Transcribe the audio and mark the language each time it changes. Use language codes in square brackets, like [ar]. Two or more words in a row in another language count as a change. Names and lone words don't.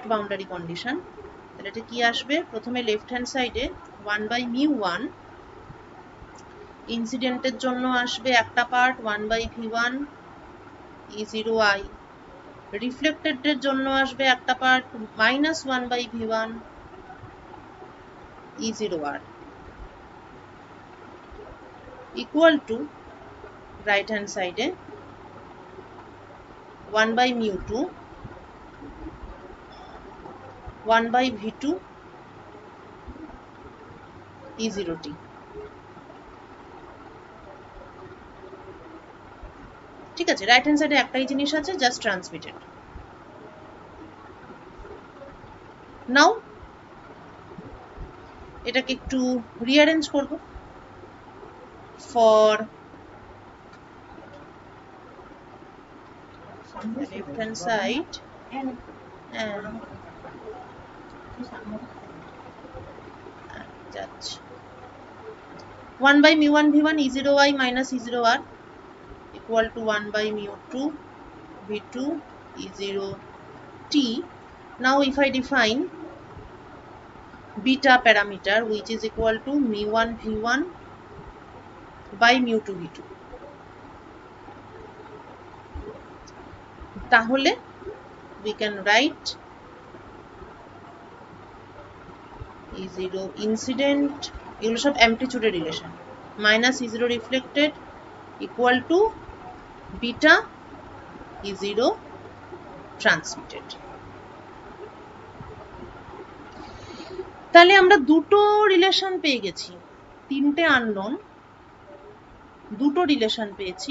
[en] boundary condition, [bn] তাহলে এটা কি আসবে, প্রথমে [en] left hand side [bn] 1/μ1 ইনসিডেন্টের জন্য আসবে একটা পার্ট 1/V1 E0I, রিফ্লেক্টেডের জন্য আসবে একটা পার্ট -1/V1 [en] E0R equal to right hand side 1/μ2 1/V2 E0T। [bn] ঠিক আছে, [en] right hand side [bn] একটাই জিনিস আছে, [en] just transmitted. [bn] নাও এটাকে একটু রিঅ্যারেঞ্জ করব [en] for left hand side যাচ্ছে 1/μ1 V1 E0I minus E0R equal to 1/μ2 V2 E0T. Now if I define beta parameter which is equal to μ1 V1 by μ2 V2, তাহলে we can write E0 incident, [bn] এগুলো সব [en] amplitude relation, minus E0 reflected equal to beta E0 transmitted. [bn] তাহলে আমরা দুটো রিলেশন পেয়ে গেছি, তিনটে আননোন, দুটো রিলেশন পেয়েছি।